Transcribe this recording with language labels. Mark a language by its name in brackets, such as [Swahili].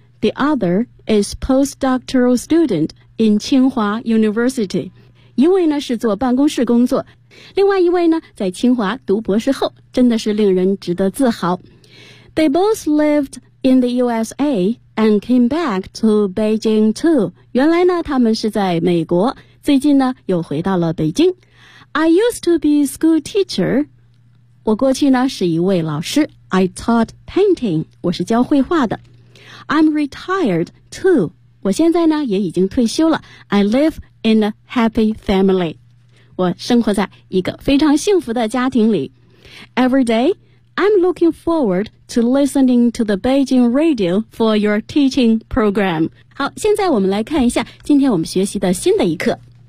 [English] The other is postdoctoral student in Tsinghua University. [Chinese] 一位呢是做办公室工作，另外一位呢在清华读博士后，真的是令人值得自豪。 [English] They both lived in the USA and came back to Beijing too. [Chinese] 原来呢他们是在美国，最近呢又回到了北京。 [English] I used to be school teacher. [Chinese] 我过去呢是一位老师。 [English] I taught painting. [Chinese] 我是教绘画的。 [English] I'm retired too. [Chinese] 我现在呢也已经退休了。 [English] I live in a happy family. [Chinese] 我生活在一个非常幸福的家庭里。 [English] Every day, I'm looking forward to listening to the Beijing radio for your teaching program. [Chinese] 好，现在我们来看一下今天我们学习的新的一课。